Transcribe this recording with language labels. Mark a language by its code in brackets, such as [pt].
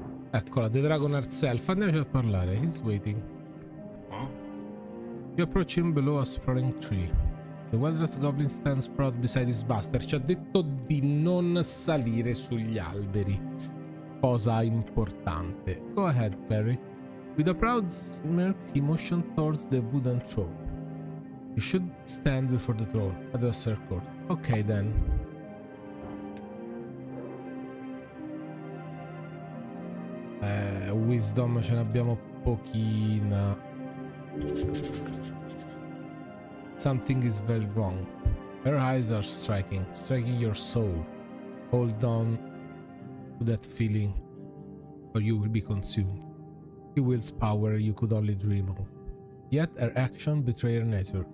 [it] Eccola, [en] The Dragon herself. [it] Andiamoci a parlare. [en] He's waiting. You approach him below a sprawling tree. The well-dressed goblin stands proud beside his buster. [it] Ci ha detto di non salire sugli alberi. Cosa importante. [en] Go ahead, cleric. With a proud smirk, he motioned towards the wooden throne. You should stand before the throne at the court. Ok, then. [it] Wisdom ce ne abbiamo pochina. [en] Something is very wrong. Her eyes are striking your soul. Hold on to that feeling, or you will be consumed. She wields power you could only dream of. Yet her action betray her nature.